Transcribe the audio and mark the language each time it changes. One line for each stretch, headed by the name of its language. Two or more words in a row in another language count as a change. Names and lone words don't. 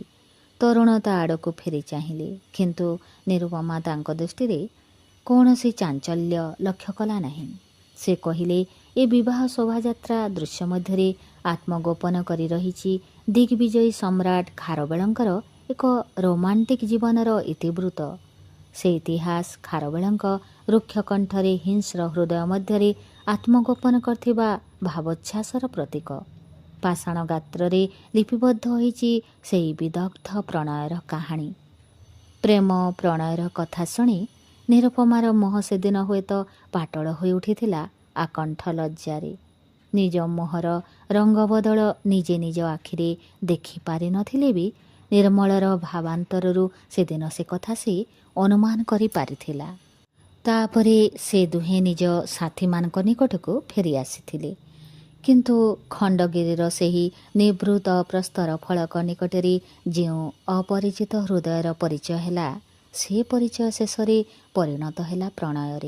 Odia: ତରୁଣ ତା ଆଡ଼କୋ ଫେରି ଚାହିଏ କିନ୍ତୁ ନିରୁପମା ତାଙ୍କୋ ଦୃଷ୍ଟି କୌନସୀ ଚାଞ୍ଚଲ୍ୟ ଲକ୍ଷ୍ୟ କଲା ନହିଁ। ସେ କହିଲେ ଏ ବିବାହ ଶୋଭାଯାତ୍ରା ଦୃଶ୍ୟ ମଧ୍ୟ ଆତ୍ମଗୋପନ କରି ରହିଛି ଦିଗ୍ବିଜୟୀ ସମ୍ରାଟ ଖାରବେଳଙ୍କର ଏକ ରୋମାଣ୍ଟିକ ଜୀବନର ଇତିବୃତ୍ତ। ସେ ଇତିହାସ ଖାରବେଳଙ୍କ ରୁକ୍ଷ କଣ୍ଠରେ ହିଂସ୍ର ହୃଦୟ ମଧ୍ୟ ଆତ୍ମଗୋପନ କରଥିବା ଭାବୋଚ୍ଛ୍ୱାସର ପ୍ରତୀକ। ପାଷାଣ ଗାତ୍ରେ ଲିପିବଦ୍ଧ ହୋଇଛି ସେହି ବିଦଗ୍ଧ ପ୍ରଣୟର କହାନୀ। ପ୍ରେମ ପ୍ରଣୟର କଥା ଶୁଣି ନିରୁପମାର ମୋହ ସେଦିନ ହୁଏତ ପାଟଳ ହୋଇ ଉଠିଥିଲା ଆକଣ୍ଠ ଲଜ୍ଜାରେ। ନିଜ ମୋହର ରଙ୍ଗ ବଦଳ ନିଜେ ନିଜ ଆଖିରେ ଦେଖି ପାରି ନଥିଲେ ଭି ନିର୍ମଳର ଭାବାନ୍ତରରୁ ସେଦିନ ସେ କଥା ସେ ଅନୁମାନ କରି ପାରିଥିଲା। ତାପରେ ସେ ଦୁହେ ନିଜ ସାଥୀ ମାନଙ୍କ ନିକଟକୋ ଫେରି ଆସିଥିଲେ କିନ୍ତୁ ଖଣ୍ଡଗିରିର ସେହି ନିବୃତ ପ୍ରସ୍ତର ଫଳକ ନିକଟରେ ଯୋ ଅପରିଚିତ ହୃଦୟର ପରିଚୟ ହେଲା ସେ ପରିଚୟ ଶେଷରେ ପରିଣତ ହେଲା ପ୍ରଣୟରେ।